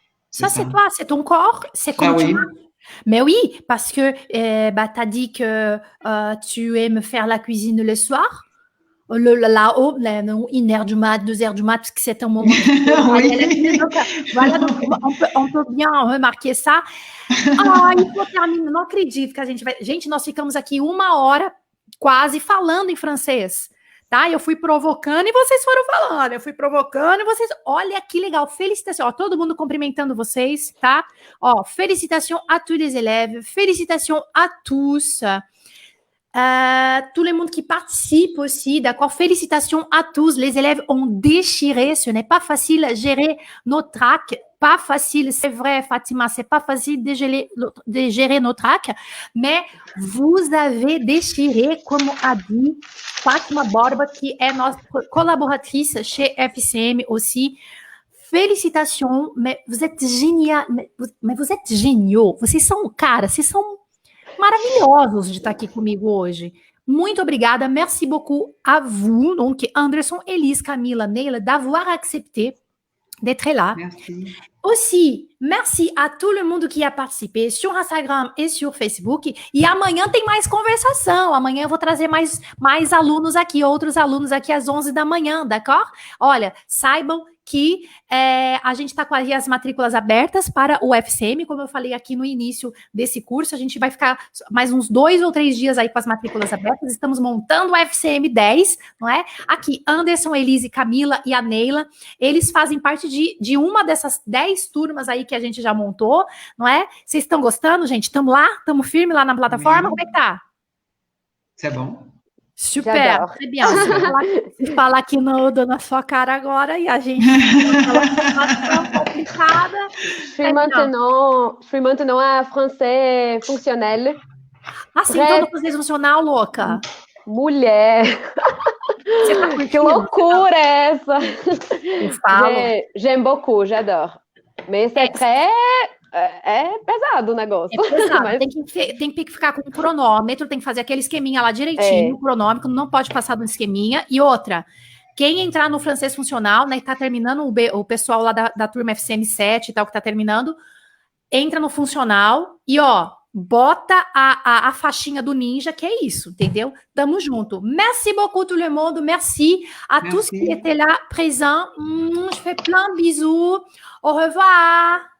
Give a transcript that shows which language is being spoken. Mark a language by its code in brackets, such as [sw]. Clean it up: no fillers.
[fr] Ça, c'est toi, c'est ton corps, c'est comme tu marches. Mais oui, parce que tu as dit que tu aimes faire la cuisine le soir, là-haut, 1h du mat, 2h du mat, parce que c'est un moment. Oui. Donc, voilà, donc on peut bien remarquer ça. [pt] Ah, e vou terminar, não acredito que a gente vai. Gente, nós ficamos aqui 1 hora quase falando em francês. Tá? Eu fui provocando e vocês foram falando. Eu fui provocando e vocês. Olha que legal. Félicitations. Ó, todo mundo cumprimentando vocês, tá? [fr] Ó, félicitations à tous les élèves. Félicitations à tous. Tout le monde qui participe aussi, d'accord? Félicitations à tous. Les élèves ont déchiré. Ce n'est pas facile à gérer nos tracks. Pas facile, c'est vrai, Fatima, c'est pas facile de gérer nos tracks, mais vous avez déchiré, comme a dit Fatima Borba, qui est notre collaboratrice chez FCM aussi. Félicitations, mais vous êtes génial, mais vous êtes géniaux. [pt] Vocês são, cara, vocês são maravilhosos de estar aqui comigo hoje. Muito obrigada, [fr] merci beaucoup à vous, donc Anderson, Elise, Camila, Neila, d'avoir accepté d'être là. Merci. Aussi, merci a tout le mundo que a participé sur Instagram e sur Facebook. [pt] E amanhã tem mais conversação. Amanhã eu vou trazer mais alunos aqui, outros alunos aqui às 11 da manhã, d'accord? Olha, saibam que a gente está com as matrículas abertas para o FCM, como eu falei aqui no início desse curso, a gente vai ficar mais uns 2 ou 3 dias aí com as matrículas abertas, estamos montando o FCM 10, não é? Aqui, Anderson, Elise, Camila e a Neila, eles fazem parte de uma dessas 10 turmas aí que a gente já montou, não é? Vocês estão gostando, gente? Estamos lá? Estamos firmes lá na plataforma? Como é que tá? [fr] C'est bon. Super, très bien. [pt] Você fala aqui na sua cara agora e a gente fala complicada. [fr] Je suis maintenant à français fonctionnel. [pt] Ah, sim, então no francês funcional, louca. Mulher. Que loucura é essa? Eu falo. [fr] J'aime beaucoup, j'adore. Mais c'est très... [pt] É pesado o negócio. É pesado. Mas... Tem que ficar com um cronômetro, tem que fazer aquele esqueminha lá direitinho, o cronômetro, não pode passar do esqueminha. E outra, quem entrar no francês funcional, né, tá terminando o pessoal lá da turma FCM 7 e tal, que tá terminando, entra no funcional e, ó, bota a faixinha do ninja, que é isso, entendeu? Tamo junto. [fr] Merci beaucoup tout le monde, merci à tous qui étaient là, présents. Je fais plein de bisous. Au revoir.